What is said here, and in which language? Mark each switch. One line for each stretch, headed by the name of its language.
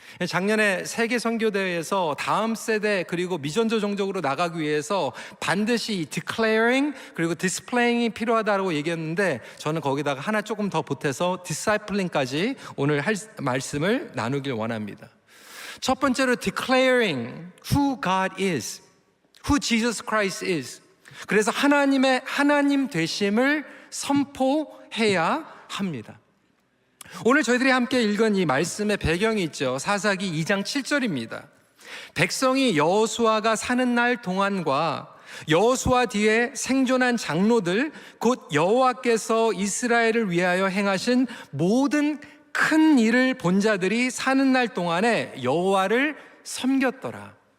Korean: 작년에 세계 선교대회에서 다음 세대 그리고 미전도 종족으로 나가기 위해서 반드시 declaring 그리고 displaying이 필요하다고 얘기했는데, 저는 거기다가 하나 조금 더 보태서 discipling까지 오늘 할 말씀을 나누길 원합니다. 첫 번째로
English: declaring who God is, who Jesus Christ is.
Korean: 그래서 하나님의 하나님 되심을 선포해야 합니다. 오늘 저희들이 함께 읽은 이 말씀의 배경이 있죠. 사사기 2장 7절입니다. 백성이 여호수아가 사는 날 동안과 여호수아 뒤에 생존한 장로들, 곧 여호와께서 이스라엘을 위하여 행하신 모든 큰 일을 본 자들이 사는 날 동안에 여호와를 섬겼더라.